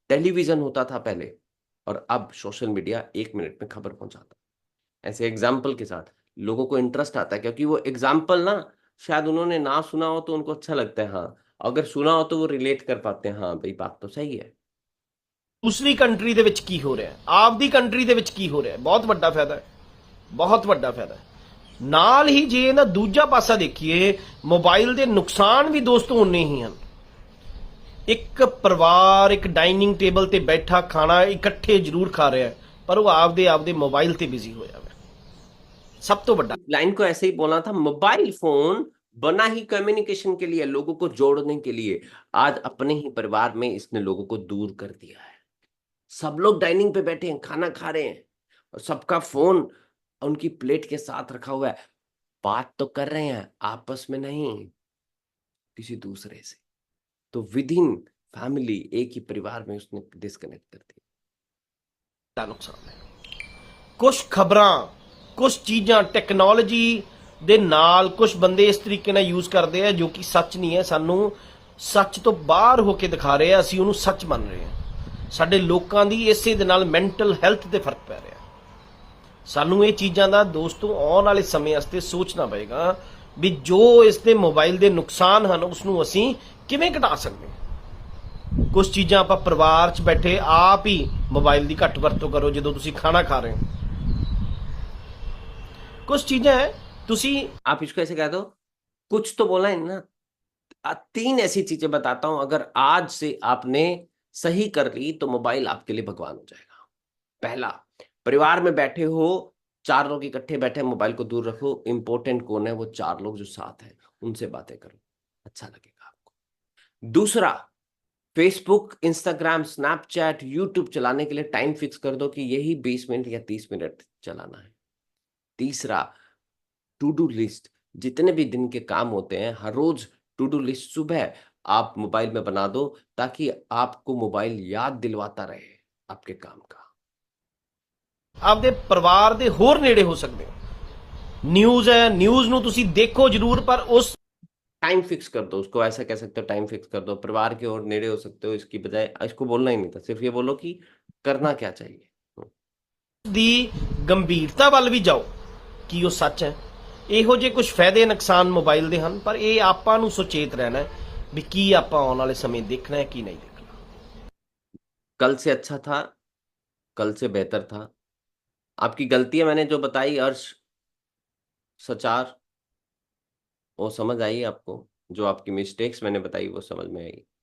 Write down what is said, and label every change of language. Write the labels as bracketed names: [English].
[Hindi] Television होता था पहले, और अब सोशल मीडिया 1 मिनट में खबर पहुंचाता है। ऐसे एग्जाम्पल के साथ लोगों को इंटरेस्ट आता है, क्योंकि वो एग्जाम्पल ना, शायद उन्होंने ना सुना हो तो उनको अच्छा लगता है, हाँ, अगर सुना हो तो वो रिलेट कर पाते हैं, हाँ भाई बात तो सही है। [Punjabi] ਦੂਸਰੀ ਕੰਟਰੀ ਦੇ ਵਿੱਚ ਕੀ ਹੋ ਰਿਹਾ ਹੈ, ਆਪਦੀ ਕੰਟਰੀ ਦੇ ਵਿੱਚ ਕੀ ਹੋ ਰਿਹਾ ਹੈ, ਬਹੁਤ ਵੱਡਾ ਫਾਇਦਾ ਹੈ, ਬਹੁਤ ਵੱਡਾ ਫਾਇਦਾ ਹੈ। ਨਾਲ ਹੀ ਜੇ ਇਹਦਾ ਦੂਜਾ ਪਾਸਾ ਦੇਖੀਏ, ਮੋਬਾਈਲ ਦੇ ਨੁਕਸਾਨ ਵੀ ਦੋਸਤੋ ਉਨੇ ਹੀ ਹਨ। ਇੱਕ ਪਰਿਵਾਰ ਇੱਕ ਡਾਈਨਿੰਗ ਟੇਬਲ ਤੇ ਬੈਠਾ ਖਾਣਾ ਇਕੱਠੇ ਜ਼ਰੂਰ ਖਾ ਰਿਹਾ ਹੈ, ਪਰ ਉਹ ਆਪਦੇ ਆਪਦੇ ਮੋਬਾਈਲ ਤੇ ਬਿਜ਼ੀ ਹੋਇਆ ਹੈ। ਸਭ ਤੋਂ ਵੱਡਾ [Hindi] लाइन को ऐसे ही बोलना था, मोबाइल फोन बना ही कम्युनिकेशन के लिए, लोगों को जोड़ने के लिए। आज अपने ही परिवार में इसने लोगों को दूर कर दिया है। सब लोग डाइनिंग पे बैठे हैं, खाना खा रहे हैं, और सबका फोन उनकी प्लेट के साथ रखा हुआ है। बात तो कर रहे हैं, आपस में नहीं, किसी दूसरे से। तो [English] within family, [Hindi] एक ही परिवार में उसने डिस्कनेक्ट कर दिया। [Punjabi] ਨੁਕਸਾਨ ਹੈ। ਕੁਝ ਖਬਰਾਂ, ਕੁਝ ਚੀਜ਼ਾਂ ਟੈਕਨੋਲੋਜੀ ਦੇ ਨਾਲ ਕੁਝ ਬੰਦੇ ਇਸ ਤਰੀਕੇ ਨਾਲ ਯੂਜ਼ ਕਰਦੇ ਆ ਜੋ ਕਿ ਸੱਚ ਨਹੀਂ ਹੈ। ਸਾਨੂੰ ਸੱਚ ਤੋਂ ਬਾਹਰ ਹੋ ਕੇ ਦਿਖਾ ਰਹੇ ਆ, ਅਸੀਂ ਉਹਨੂੰ ਸੱਚ ਮੰਨ ਰਹੇ ਹਾਂ। ਸਾਡੇ ਲੋਕਾਂ ਦੀ ਇਸੇ ਦੇ ਨਾਲ ਮੈਂਟਲ ਹੈਲਥ ਤੇ ਫਰਕ ਪੈ ਰਿਹਾ। ਸਾਨੂੰ ਇਹ ਚੀਜ਼ਾਂ ਦਾ ਦੋਸਤੋ ਆਉਣ ਵਾਲੇ ਸਮੇਂ ਵਾਸਤੇ ਸੋਚਣਾ ਪਏਗਾ ਵੀ ਜੋ ਇਸ ਦੇ ਮੋਬਾਈਲ ਦੇ ਨੁਕਸਾਨ ਹਨ ਉਸ ਨੂੰ ਅਸੀਂ ਕਿਵੇਂ ਘਟਾ ਸਕਦੇ ਹਾਂ। ਕੁਝ ਚੀਜ਼ਾਂ ਆਪਾਂ ਪਰਿਵਾਰ 'ਚ ਬੈਠੇ ਆਪ ਹੀ ਮੋਬਾਈਲ ਦੀ ਘੱਟ ਵਰਤੋਂ ਕਰੋ ਜਦੋਂ ਤੁਸੀਂ ਖਾਣਾ ਖਾ ਰਹੇ ਹੋ। ਕੁਝ ਚੀਜ਼ਾਂ ਹੈ ਤੁਸੀਂ [Hindi] आप इसको ऐसे कह दो, कुछ तो बोला है ना। 3 ऐसी चीजें बताता हूं, अगर आज से आपने सही कर ली तो मोबाइल आपके लिए भगवान हो जाएगा। पहला, परिवार में बैठे हो, 4 लोग इकट्ठे बैठे, मोबाइल को दूर रखो। इंपॉर्टेंट कौन है? वो 4 लोग जो साथ हैं, उनसे बातें करो, अच्छा लगेगा आपको। दूसरा, फेसबुक, इंस्टाग्राम, स्नैपचैट, यूट्यूब चलाने के लिए टाइम फिक्स कर दो कि यही 20 मिनट या 30 मिनट चलाना है। तीसरा, टू डू लिस्ट, जितने भी दिन के काम होते हैं, हर रोज टू डू लिस्ट सुबह आप मोबाइल में बना दो, ताकि आपको मोबाइल याद दिलवाता रहे आपके काम का। [Punjabi] ਆਪਦੇ ਪਰਿਵਾਰ ਦੇ ਹੋਰ ਨੇੜੇ ਹੋ ਸਕਦੇ ਹੋ। ਨਿਊਜ਼ ਹੈ, ਨਿਊਜ਼ ਨੂੰ ਤੁਸੀਂ ਦੇਖੋ ਜ਼ਰੂਰ, ਪਰ ਉਸ [Hindi] टाइम फिक्स कर दो, उसको ऐसा कह सकते हो, टाइम फिक्स कर दो। परिवार की ओर नेड़े हो सकते हो, इसकी बजाय इसको बोलना ही नहीं था, सिर्फ ये बोलो कि करना क्या चाहिए। [Punjabi] ਦੀ ਗੰਭੀਰਤਾ ਵੱਲ ਵੀ ਜਾਓ ਕਿ ਉਹ ਸੱਚ ਹੈ। ਇਹੋ ਜਿਹੇ ਕੁਝ ਫਾਇਦੇ ਨੁਕਸਾਨ ਮੋਬਾਈਲ ਦੇ ਹਨ, ਪਰ ਇਹ ਆਪਾਂ ਨੂੰ ਸੁਚੇਤ ਰਹਿਣਾ ਹੈ ਵੀ ਕੀ ਆਪਾਂ ਆਉਣ ਵਾਲੇ ਸਮੇਂ ਦੇਖਣਾ ਹੈ ਕੀ ਨਹੀਂ ਦੇਖਣਾ। [Hindi] कल से अच्छा था, कल से बेहतर था। आपकी गलतियां मैंने जो बताई, अर्श, सचार, वो समझ आई आपको? जो आपकी मिस्टेक्स मैंने बताई वो समझ में आई?